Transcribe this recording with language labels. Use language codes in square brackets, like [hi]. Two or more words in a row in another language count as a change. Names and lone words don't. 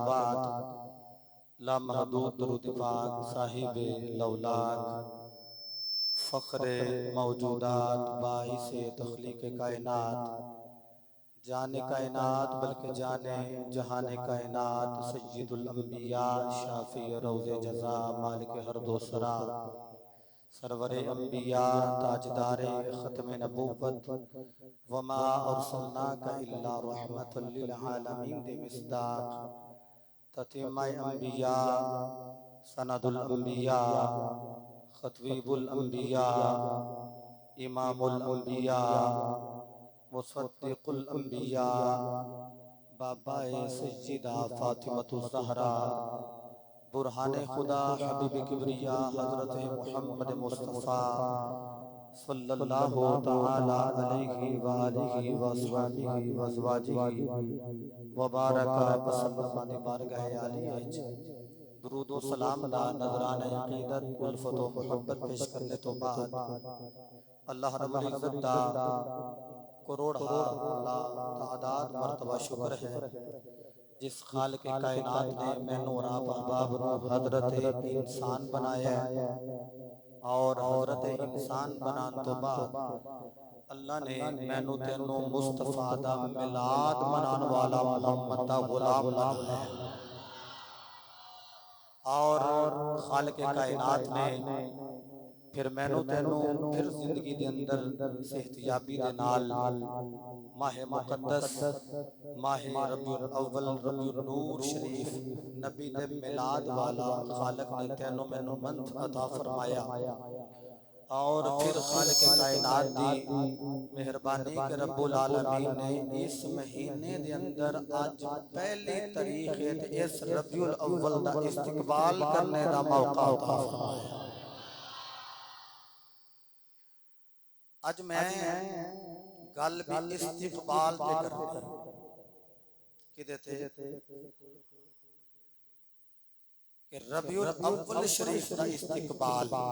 [ur] بعد لامحدود درود پاک صاحب لولاک فخر موجودات باعث تخلیق کائنات جان کائنات بلکہ جان جہان کائنات سید الانبیاء شافع روز جزا مالک ہر دو سرا سرور انبیاء تاجدار ختم نبوت [ar] وما أرسلناك إلا رحمة للعالمين [ur] دے مصداق تتمۂ انبیاء سند الانبیاء خطیب الانبیاء امام الانبیاء مصدق الانبیاء بابائے سیدہ فاطمۃ الزہرا برہان خدا حبیب کبریا حضرت محمد مصطفی [ar] صلى الله تعالى عليه وآله وأصحابه وأزواجه وبارك وسلم [pa] ਦੀ ਬਾਰਗਾਹ ਆਲੀਆ ਦਰੂਦ ਵ ਸਲਾਮ ਦਾ ਨਜ਼ਰਾਨਾ ਅਕੀਦਤ ਉਲਫ਼ਤ ਵ ਮੋਹੱਬਤ ਪੇਸ਼ ਕਰਨੇ ਤੋ ਬਾਦ ਅੱਲਾਹ ਰੱਬੁਲ ਇੱਜ਼ਤ ਦਾ ਕਰੋੜ ਤਾਦਾਦ ਮਰਤਬਾ ਸ਼ੁਕਰ ਹੈ ਜਿਸ ਖ਼ਾਲਿਕ ਕਾਇਨਾਤ ਨੇ ਮੈਨੂ ਔਰ ਆਪ ਅਹਬਾਬ ਨੂ ਹਜ਼ਰਤ ਇਨਸਾਨ ਬਣਾਇਆ ਔਰ ਹਜ਼ਰਤ ਇਨਸਾਨ ਬਣਾਨ ਤੋ ਬਾਦ ਅੱਲਾਹ ਨੇ ਮੈਨੂ ਤੈਨੂ ਮੁਸਤਫ਼ਾ ਦਾ ਮੀਲਾਦ ਮਨਾਨ ਵਾਲਾ ਮੋਹੰਮਦ ਦਾ ਗ਼ੁਲਾਮ ਬਣਾਇਆ ਔਰ ਖ਼ਾਲਿਕ ਕਾਇਨਾਤ ਨੇ ਫਿਰ ਮੈਨੂ ਤੈਨੂ ਫਿਰ ਜ਼ਿੰਦਗੀ ਦੇ ਅੰਦਰ ਸਿਹਤਯਾਬੀ ਦੇ ਨਾਲ ਮਾਹ ਮੁਕੱਦਸ ਮਾਹ ਰਬੀਉਲ ਅੱਵਲ ਰਬੀਉਲ ਨੂਰ ਸ਼ਰੀਫ਼ ਨਬੀ ਦੇ ਮੀਲਾਦ ਵਾਲਾ ਖ਼ਾਲਿਕ ਨੇ ਤੈਨੂ ਮੈਨੂ ਮੰਥ ਅਤਾ ਫ਼ਰਮਾਇਆ ਔਰ ਫਿਰ ਖ਼ਾਲਿਕ ਕਾਇਨਾਤ ਦੀ ਮਿਹਰਬਾਨੀ ਕੇ ਰੱਬੁਲ ਆਲਮੀਨ ਨੇ ਇਸ ਮਹੀਨੇ ਦੇ ਅੰਦਰ ਅੱਜ ਪਹਿਲੀ ਤਾਰੀਖ਼ ਹੈ ਤੇ ਇਸ ਰਬੀਉਲ ਅੱਵਲ ਦਾ ਇਸਤਕਬਾਲ ਕਰਨੇ ਦਾ ਮੌਕਾ ਅਤਾ ਫ਼ਰਮਾਇਆ। ਅੱਜ ਮੈਂ ਗੱਲ ਭੀ ਇਸਤਕਬਾਲ ਤੇ ਕਰਨੀ ਕਿਦੇ ਤੇ ਕਿ ਰਬੀਉਲ ਅੱਵਲ ਸ਼ਰੀਫ਼ ਦਾ ਇਸਤਕਬਾਲ।